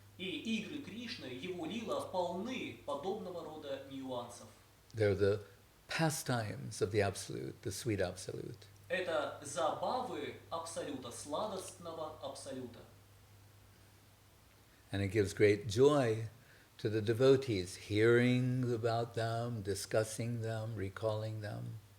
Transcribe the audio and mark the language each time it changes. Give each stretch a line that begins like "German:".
Russian: И игры Кришны, его лила полны подобного рода нюансов.
English: They're the pastimes of the Absolute, the sweet Absolute.
Russian: Это забавы Абсолюта, сладостного Абсолюта.
English: And it gives great joy to the devotees, hearing about them, discussing them, recalling them.